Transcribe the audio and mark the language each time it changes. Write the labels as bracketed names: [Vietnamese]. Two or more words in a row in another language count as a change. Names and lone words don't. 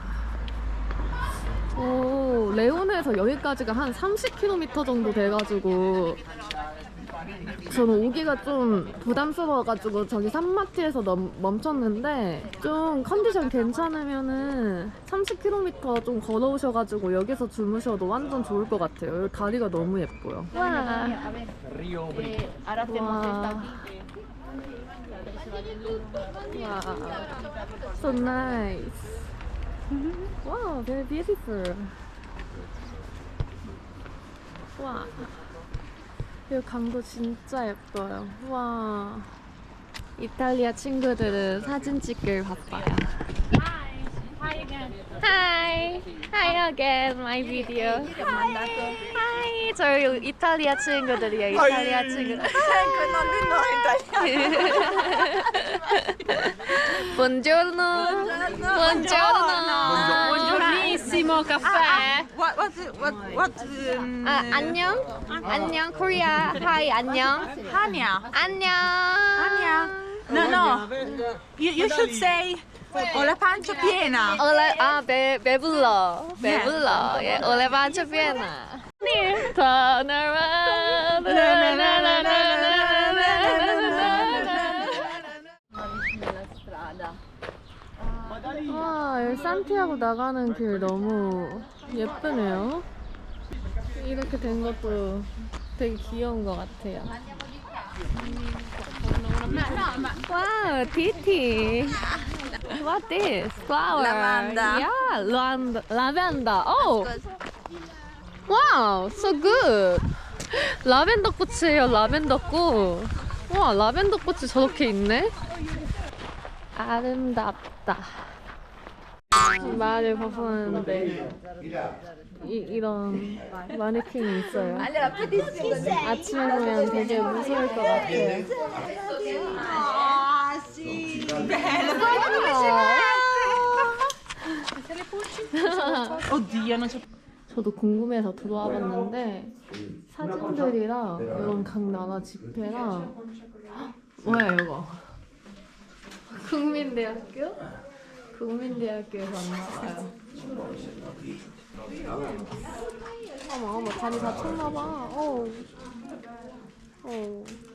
[Korean] 오, 레오네에서 여기까지가 한 30km 정도 돼가지고 저는 오기가 좀 부담스러워가지고 저기 산마티에서 멈췄는데 좀 컨디션 괜찮으면은 30km 좀 걸어오셔가지고 여기서 주무셔도 완전 좋을 것 같아요. 여기 다리가 너무 예뻐요. 와. 와. 와. [English] So nice. Wow, very beautiful. [Korean] 와. 여기 강도 진짜 예뻐요. 와. 이탈리아 친구들은 사진 찍길 바빠요. [English] Hi again. Hi. Hi again, my video. Hi. [Korean] 저희 이탈리아 친구들이에요. 이탈리아 친구들. [Italian] Buongiorno. Buongiorno. Buongiornissimo, caffè. [English] What? [Korean] 안녕. 안녕, Korea. Hi, 안녕. Hania. 안녕. [English] Hania. No. You should say. [Italian] Ho la pancia piena. [Korean] 배불러. 배불러. 예, [Italian] ho la pancia piena. [English] Turn around. [Korean] 와, 여기 산티아고 나가는 길 너무 예쁘네요. 이렇게 된 것도 되게 귀여운 것 같아요. 와우, 티티. [English] What is flower? [Italian] Lavanda. [English] Yeah, lavender. Oh. Wow, so good. [Korean] 라벤더 꽃이에요, 라벤더 꽃. 와, 라벤더 꽃이 저렇게 있네. 아름답다. 말을 벗어나는데 이런 마네킹이 있어요. 아침에 보면 되게 무서울 것 같아요. [Italian] Oddio, non c'è. [Korean] 저도 궁금해서 들어와 봤는데 사진들이랑 이런 각 나라 집회랑 뭐야 이거? 국민대학교? 국민대학교에서 왔나봐요. 어머 다리 다쳤나봐. 어.